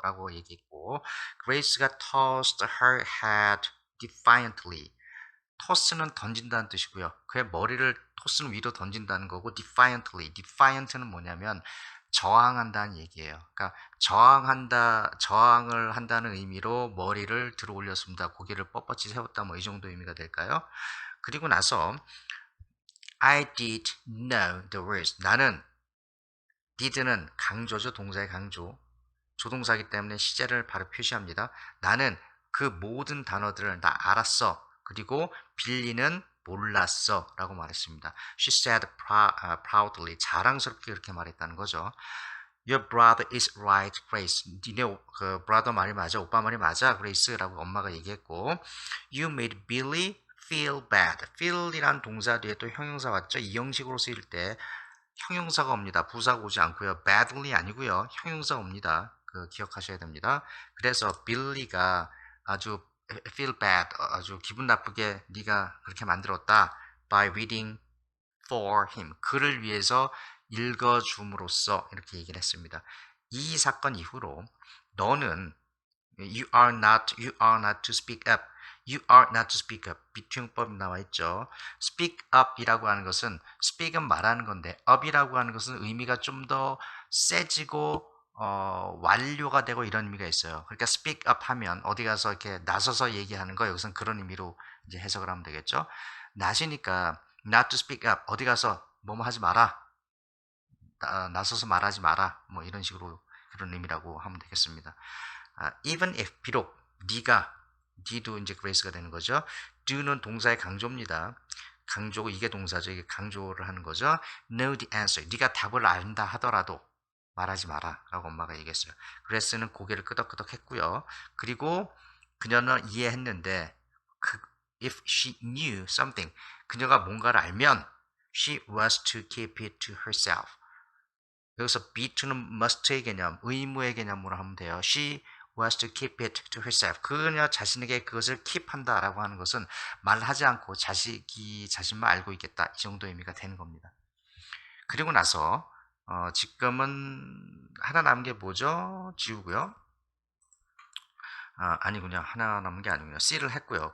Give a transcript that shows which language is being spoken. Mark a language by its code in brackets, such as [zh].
[ko] 라고 얘기했고 그레이스가 [en] tossed her head defiantly [ko] 토스는 던진다는 뜻이고요. 그의 머리를 토스는 위로 던진다는 거고 defiant는 뭐냐면 저항한다는 얘기예요. 그러니까 저항을 한다는 의미로 머리를 들어 올렸습니다. 고개를 뻣뻣이 세웠다 뭐 이 정도 의미가 될까요? [en] 그리고 나서 I did know the words. [ko] 나는 did는 강조죠. 동사의 강조. 조동사이기 때문에 시제를 바로 표시합니다. 나는 그 모든 단어들을 다 알았어. 그리고 빌리는 몰랐어 라고 말했습니다. [en] She said proudly, [ko] 자랑스럽게 그렇게 말했다는 거죠. [en] Your brother is right, Grace. [ko] 니네 그 brother 말이 맞아, 오빠 말이 맞아, Grace라고 엄마가 얘기했고, [en] You made Billy feel bad. [ko] feel이란 동사 뒤에 또 형용사 왔죠. 이 형식으로 쓰일 때 형용사가 옵니다. 부사가 오지 않고요. badly 아니고요. 형용사가 옵니다. 그 기억하셔야 됩니다. 그래서 빌리가 아주 [en] feel bad, [ko] 아주 기분 나쁘게 네가 그렇게 만들었다. [en] by reading for him. [ko] 그를 위해서 읽어줌으로써 이렇게 얘기를 했습니다. 이 사건 이후로 너는 [en] you are not to speak up. You are not to speak up. [ko] 비투용법이 나와 있죠. speak up이라고 하는 것은 speak은 말하는 건데 up이라고 하는 것은 의미가 좀 더 세지고 완료가 되고 이런 의미가 있어요. 그러니까 speak up 하면 어디 가서 이렇게 나서서 얘기하는 거 여기서는 그런 의미로 이제 해석을 하면 되겠죠. 나시니까 [en] not to speak up [ko] 어디 가서 뭐뭐 하지 마라. 나서서 말하지 마라. 뭐 이런 식으로 그런 의미라고 하면 되겠습니다. even if 비록 네가 니도 이제 그레이스가 되는 거죠. do는 동사의 강조입니다. 강조고 이게 동사죠. 이게 강조를 하는 거죠. [en] know the answer. [ko] 네가 답을 안다 하더라도 말하지 마라 라고 엄마가 얘기했어요. 그레이스는 고개를 끄덕끄덕 했고요. 그리고 그녀는 이해했는데 [en] if she knew something [ko] 그녀가 뭔가를 알면 [en] she was to keep it to herself. [ko] 여기서 be to는 must의 개념, 의무의 개념으로 하면 돼요. [en] She was to keep it to herself. [ko] 그녀 자신에게 그것을 keep한다라고 하는 것은 말하지 않고 자신만 알고 있겠다. 이 정도 의미가 되는 겁니다. 그리고 나서 지금은 하나 남은 게 뭐죠? 지우고요. 아니군요. 하나 남은 게 아니군요. C를 했고요.